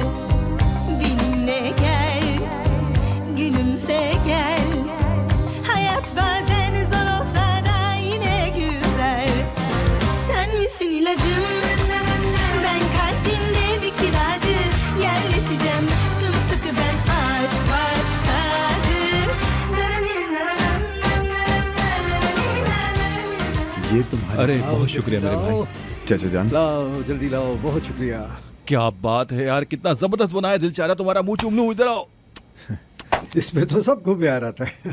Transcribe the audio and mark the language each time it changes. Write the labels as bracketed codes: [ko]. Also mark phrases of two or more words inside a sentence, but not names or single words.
[tr] Benimle gel, gülümse gel. Hayat bazen zor olsa da yine güzel. Sen misin ilacım? Ben kalbinde bir kiracı. Yerleşeceğim sımsıkı ben, aşk baş tacı. [hi] ये तुम्हारे। अरे बहुत शुक्रिया मेरे भाई। चाचा जान, लाओ जल्दी लाओ, बहुत शुक्रिया। क्या बात है यार, कितना जबरदस्त बनाया, दिल चाह रहा तुम्हारा मुंह चूम लूं। इधर आओ। इसमें तो सबको प्यार आता है।